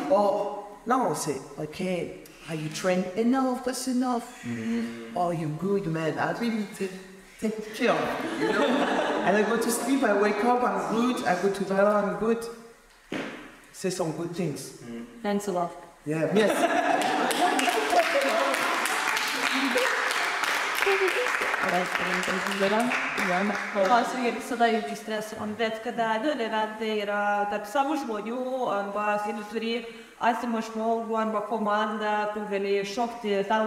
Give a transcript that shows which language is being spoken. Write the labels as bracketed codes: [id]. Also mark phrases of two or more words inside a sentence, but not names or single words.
[en] Oh, no, say, okay, are you trained enough? That's enough. Oh, you're good, man. I really take care of you, you know? And I go to sleep, I wake up, I'm good. I go to the I'm good. Say some good things. Thanks a lot. Yeah, yes. [lt] Aš irgi visada jaučiu stresą, bet kadangi tai yra tarp savo žmonių, arba jeigu turi artimą žmogų arba komandą, tu gali šokti tau